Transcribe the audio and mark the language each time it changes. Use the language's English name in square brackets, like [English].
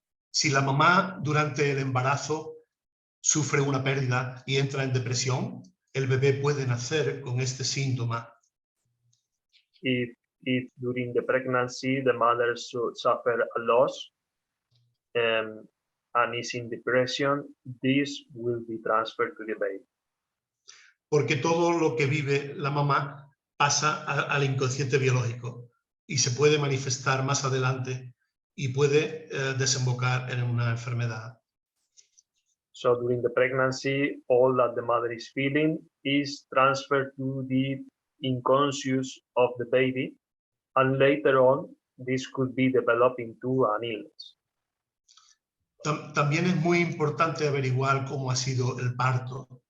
[Spanish] Si la mamá durante el embarazo sufre una pérdida y entra en depresión, el bebé puede nacer con este síntoma. [English] If during the pregnancy the mother suffer a loss and is in depression, this will be transferred to the baby. [Spanish] Porque todo lo que vive la mamá pasa al inconsciente biológico y se puede manifestar más adelante y puede desembocar en una enfermedad. [English] So during the pregnancy, all that the mother is feeling is transferred to the unconscious of the baby, and later on, this could be developed into an illness. [Spanish] También es muy importante averiguar cómo ha sido el parto.